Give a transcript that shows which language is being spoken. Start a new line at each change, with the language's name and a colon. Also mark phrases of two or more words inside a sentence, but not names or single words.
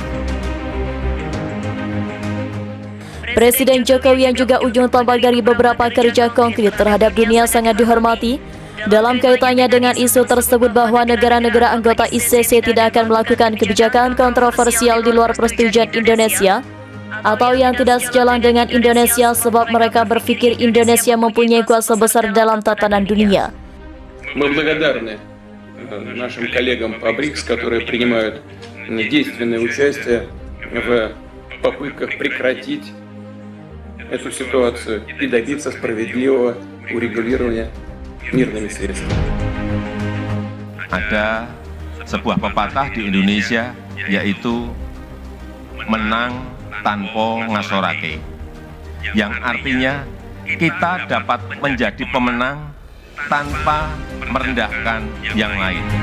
Indonesian: Presiden Jokowi yang juga ujung tombak dari beberapa kerja konkret terhadap dunia sangat dihormati dalam kaitannya dengan isu tersebut bahwa negara-negara anggota ICC tidak akan melakukan kebijakan kontroversial di luar persetujuan Indonesia atau yang tidak sejalan dengan Indonesia sebab mereka berpikir Indonesia mempunyai kuasa besar dalam tatanan dunia.
Russian: Мы благодарны нашим коллегам по БРИКС, которые принимают действенное участие в попытках прекратить эту ситуацию и добиться справедливого урегулирования мирными средствами.
Indonesian: Ada sebuah pepatah di Indonesia yaitu
Javanese: menang tanpa ngasorake,
Indonesian: yang artinya kita dapat menjadi pemenang tanpa merendahkan yang lain.